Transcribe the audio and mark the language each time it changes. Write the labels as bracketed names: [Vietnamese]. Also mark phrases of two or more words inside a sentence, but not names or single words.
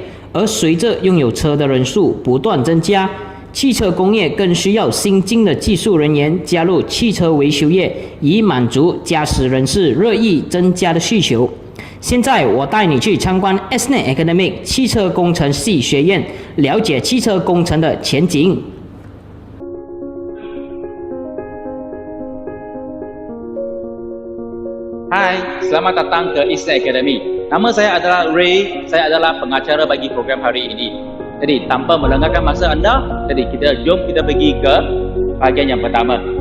[Chinese] 而随着拥有车的人数不断增加，汽车工业更需要新进的技术人员加入汽车维修业，以满足驾驶人士日益增加的需求。现在我带你去参观 SNET Academic 汽车工程系学院，了解汽车工程的前景。 [Malay] Hai, selamat datang ke SNET Academy. Nama saya adalah Ray, saya adalah pengacara bagi program hari ini. Jadi, tanpa melengahkan masa anda, jom kita pergi ke bahagian yang pertama.